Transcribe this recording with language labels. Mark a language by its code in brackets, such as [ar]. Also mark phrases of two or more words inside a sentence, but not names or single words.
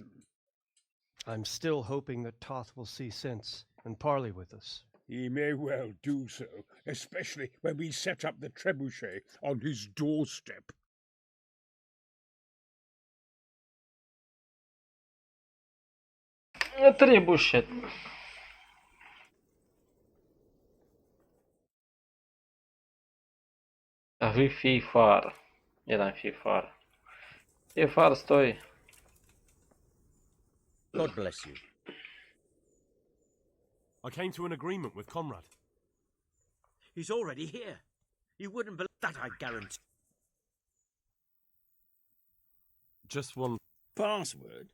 [en] I'm still hoping that Toth will see sense and parley with us. He may well do so, especially when we set up the trebuchet on his doorstep. Trebuchet. [be] А вы фифар. Не там фифар. Фифар, стой. [en] God bless you. I came to an agreement with Conrad. He's already here. You wouldn't believe that, I guarantee. Just one password.